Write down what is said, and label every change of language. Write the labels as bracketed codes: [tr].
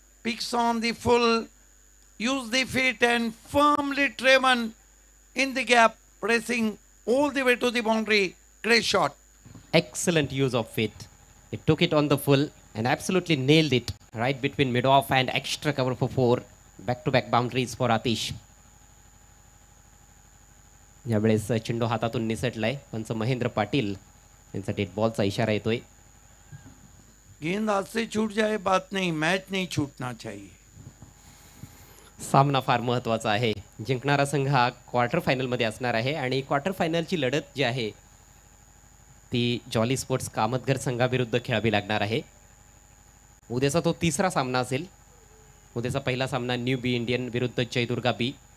[en] Picks on the full, use the feet and firmly driven in the gap, pressing all the way to the boundary. Great shot. Excellent use of feet. It took it on the full and absolutely nailed it right between mid-off and extra cover for 4. Back-to-back boundaries for Atish. [mr] यावेळेस चेंडू हातातून निसटलाय. पंच महेंद्र पाटील यांचा dead बॉलचा इशारा येतोय. [hi] गेंद हाथ से छूट जाए बात नहीं, मैच नहीं छूटना चाहिए. [mr] सामना फार महत्त्वाचा आहे. जिंकणारा संघ हा क्वार्टर फायनलमध्ये असणार आहे आणि क्वार्टर फायनलची लढत जी आहे ती जॉली स्पोर्ट्स कामतघर संघाविरुद्ध खेळावी लागणार आहे. उद्याचा तो तिसरा सामना असेल. उद्याचा पहिला सामना न्यू बी इंडियन विरुद्ध जयदुर्गा बी.